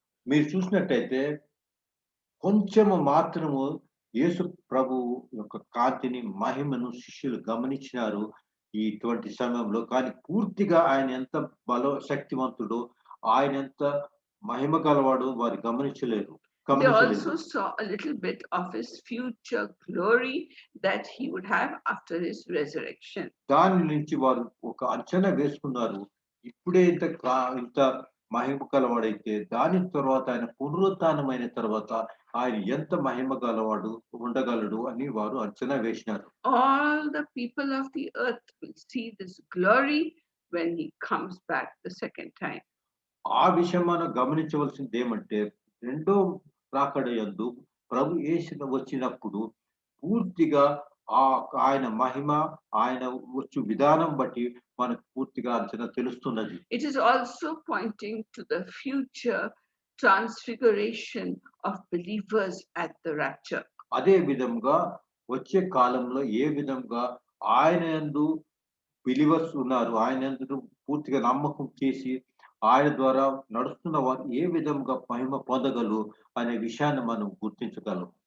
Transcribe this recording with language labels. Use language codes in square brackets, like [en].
[te] మీరు చూసినట్టయితే కొంచెము మాత్రము యేసు ప్రభు యొక్క కాంతిని మహిమను శిష్యులు గమనించినారు ఇటువంటి సమయంలో. కానీ పూర్తిగా ఆయన ఎంత శక్తివంతుడు, ఆయన ఎంత మహిమ గలవాడు వారు గమనించలేరు. [en] They also saw a little bit of his future glory that he would have after his resurrection. [te] దాని నుంచి వారు ఒక అంచనా వేసుకున్నారు, ఇప్పుడే ఇంత మహిమ గలవాడైతే దాని తర్వాత ఆయన పునరుత్థానమైన తర్వాత ఆయన ఎంత మహిమ గలవాడు ఉండగలడు అని వారు అంచనా వేసినారు. [en] All the people of the earth will see this glory when he comes back the second time. [te] ఆ విషయం మనం గమనించవలసింది ఏమంటే రెండో రాకడ యందు ప్రభు యేసు వచ్చినప్పుడు పూర్తిగా ఆయన మహిమ ఆయన వచ్చు విధానం బట్టి మనకు పూర్తిగా అంచనా తెలుస్తున్నది. [en] It is also pointing to the future transfiguration of believers at the rapture. [te] అదే విధంగా వచ్చే కాలంలో ఏ విధంగా ఆయన యందు బిలీవర్స్ ఉన్నారు, ఆయన యందు పూర్తిగా నమ్మకం చేసి ఆయన ద్వారా నడుస్తున్న వారు ఏ విధంగా మహిమ పొందగలరు అనే విషయాన్ని మనం గుర్తించగలం.